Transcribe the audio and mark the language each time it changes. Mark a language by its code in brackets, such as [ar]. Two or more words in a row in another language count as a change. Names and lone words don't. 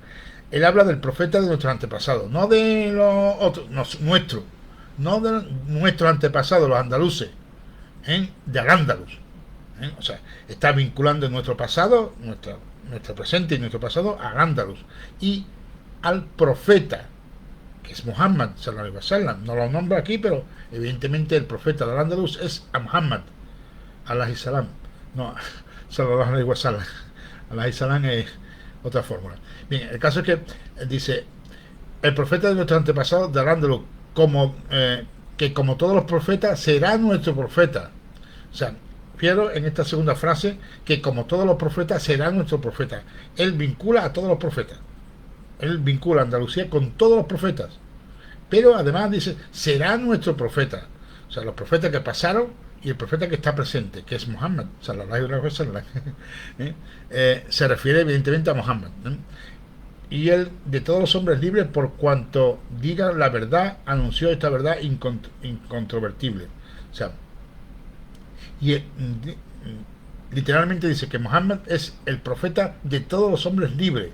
[es] Él habla del profeta de nuestros antepasados, no de los otros, no de nuestros antepasados, los andaluces, de Al-Ándalus. O sea, está vinculando nuestro pasado, nuestro presente y nuestro pasado a Al-Ándalus y al profeta, que es Muhammad [ar] صلى الله عليه وسلم. [es] No lo nombra aquí, pero evidentemente el profeta de Al-Ándalus es a Muhammad [ar] عليه السلام, [es] no [ar] صلى الله عليه وسلم. عليه السلام [es] es otra fórmula. Bien, el caso es que dice: el profeta de nuestros antepasados de Al-Ándalus, que como todos los profetas será nuestro profeta. O sea, fiero en esta segunda frase, que como todos los profetas será nuestro profeta. Él vincula a todos los profetas. Él vincula a Andalucía con todos los profetas. Pero además dice, será nuestro profeta. O sea, los profetas que pasaron y el profeta que está presente, que es Muhammad, [ar] صلى الله عليه وسلم, [es] se refiere evidentemente a Muhammad, y él de todos los hombres libres por cuanto diga la verdad, anunció esta verdad incontrovertible. O sea, y literalmente dice que Muhammad es el profeta de todos los hombres libres.